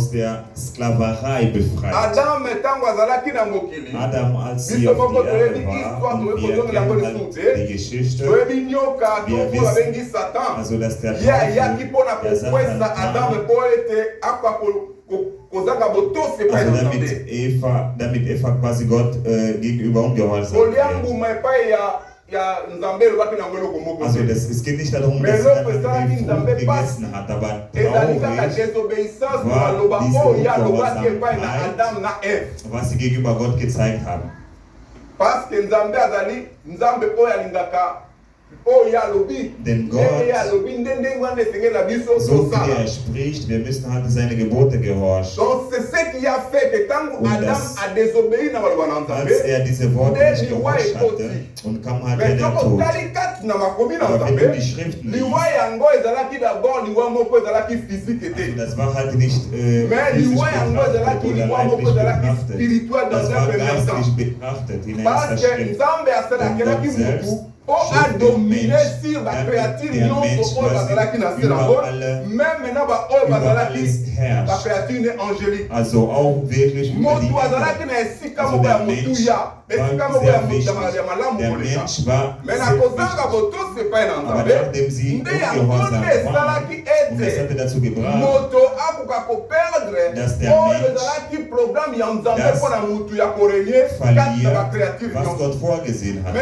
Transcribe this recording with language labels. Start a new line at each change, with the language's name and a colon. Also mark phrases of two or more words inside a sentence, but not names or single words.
Lingala: Adam ntango azalaki na mokili biso moko toyebi histoire toyekozongela yango lisusu te toyebi nyoka to babengi Satan ye ayaki mpona kokwesa Adam mpo ete akwa kozanga botosi epai na Nzambe.
German: Damit Eva quasi Gott gegenüber ungehorsam wird. Also es geht nicht darum, dass er die Frucht gegessen hat, aber traurig war diese Ungehorsam, was sie gegenüber Gott gezeigt haben.
French: Parce que Nzambe
German: Denn Gott, so wie er spricht, wir müssen halt seine Gebote gehorchen. Und als er diese Worte nicht gehorcht hatte und kam halt der Tod. Aber wenn du die Schriften liest, also das war halt nicht physisch betrachtet oder leiblich betrachtet, das war geistlich betrachtet in erster Schritt. Und Gott selbst
French: a dominé sur la créature même la créature angélique.
German: Also auch wirklich über die Erde. Also der Mensch war sehr wichtig. Der Mensch war sehr wichtig. Aber nachdem sie ungehorsam waren, und das hatte dazu gebracht, dass der Mensch das verliert, was Gott vorgesehen hat.